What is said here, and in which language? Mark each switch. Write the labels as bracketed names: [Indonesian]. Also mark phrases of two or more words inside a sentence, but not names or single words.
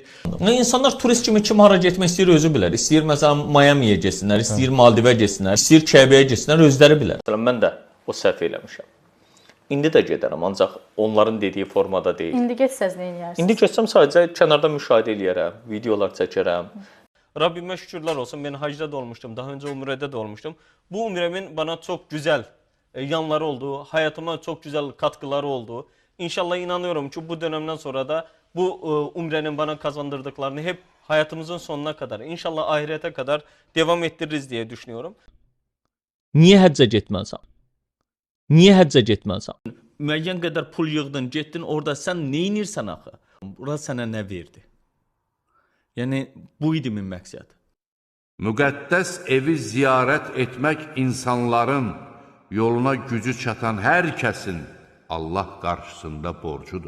[Azerbaijani] İnsanlar turist kimi kim hara getmək istəyir özü bilər. İstəyir məsələn Miami'yə getsinlər, istəyir Maldivə getsinlər, istəyir Kəbəyə getsinlər, özləri bilər. Mən də o səhv eləmişəm. İndi də gedərəm, ancaq onların dediyi formada deyil. İndi getsəz nə edərsiniz? İndi getsəm sadəcə kənarda müşahidə eləyərəm, videolar çəkərəm. Rabbimə şükürlər olsun, mən hacda da olmuşdum, daha öncə umrədə də olmuşdum. [Turkish] Bu umrəmin bana çok güzel yanları oldu, hayatıma çok güzel katkıları oldu. İnşallah inanıyorum ki bu dönemden sonra da bu umrenin bana kazandırdıklarını hep hayatımızın sonuna kadar, inşallah ahirete kadar devam ettiririz diye düşünüyorum. [Azerbaijani] Niyə həccə getməlisən? Niyə həccə getməlisən? Müəyyən qədər pul yığdın, getdin orada sən nə edirsən axı? Bura sənə nə verdi? Yəni bu idi min məqsəd. Müqəddəs evi ziyarət etmək insanların yoluna gücü çatan hər kəsin Allah qarşısında borcudur.